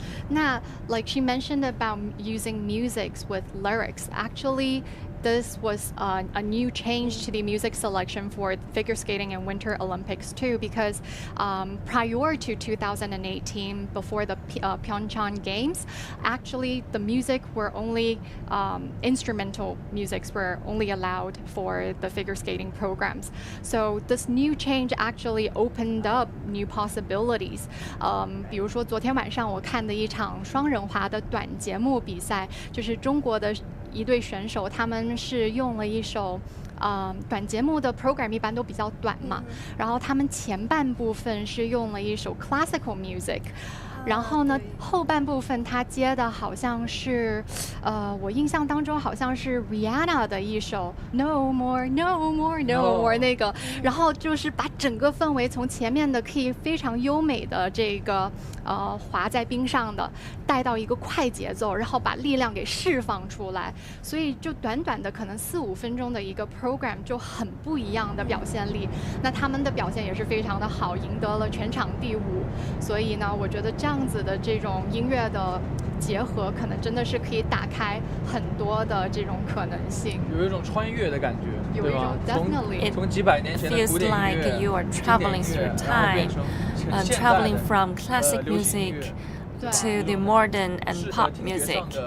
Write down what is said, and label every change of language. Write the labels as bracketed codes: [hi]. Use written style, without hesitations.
[en] Now, like she mentioned about using musics with lyrics, actually this was a new change to the music selection for figure skating and Winter Olympics too, because prior to 2018, before the Pyeongchang Games, actually the music were only instrumental musics were only allowed for the figure skating programs. So this new change actually opened up new possibilities. [zh] 比如说昨天晚上我看的一场双人滑的短节目比赛，就是中国的一对选手，他们是用了一首短节目的 program 一般都比较短嘛，然后他们前半部分是用了一首 classical music， 然后呢后半部分他接的好像是我印象当中好像是 Rihanna 的一首 No More No More No More 那个，然后就是把整个氛围从前面的可以非常优美的这个滑在冰上的带到一个快节奏，然后把力量给释放出来，所以就短短的可能4-5分钟的一个 program 就很不一样的表现力。那他们的表现也是非常的好，赢得了全场第5。所以呢，我觉得这样子的这种音乐的结合，可能真的是可以打开很多的这种可能性。有一种穿越的感觉，对吧？从几百年前的古典音乐、 [en] like you are traveling through time, traveling from classic music to the modern and pop music.